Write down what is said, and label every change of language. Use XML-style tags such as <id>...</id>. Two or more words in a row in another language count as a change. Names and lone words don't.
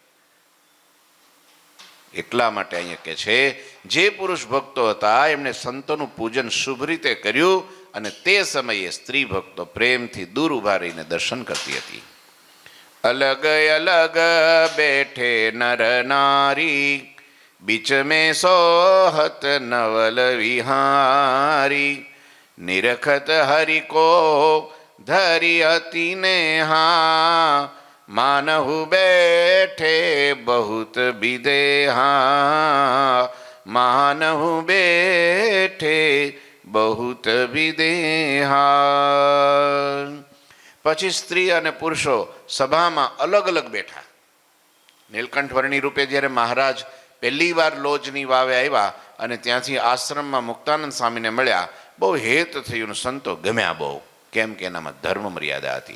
<gu>એટલા માટે અહીંયા કહે છે જે પુરુષ ભક્તો હતા એમણે સંતોનું પૂજન શુભ રીતે કર્યું, અને તે સમયે સ્ત્રી ભક્તો પ્રેમથી દૂર ઉભા રહીને દર્શન કરતી હતી.</gu> <hi>अलग अलग बैठे नर नारी, बीच में सोहत नवल विहारी, निरखत हरि को धरि अति नेहा, मानहु बैठे बहुत विदेहा, मानहु बैठे बहुत विदेहा.</hi> <gu>પછી સ્ત્રી અને પુરુષો સભામાં અલગ અલગ બેઠા. નીલકંઠ વર્ણી રૂપે જ્યારે મહારાજ પહેલી વાર લોજની વાવે આવ્યા અને ત્યાંથી આશ્રમમાં મુક્તાનંદ સ્વામીને મળ્યા, બહુ હેત થયું, સંતો ગમ્યા બહુ, કેમ કે એનામાં ધર્મ મર્યાદા હતી.</gu>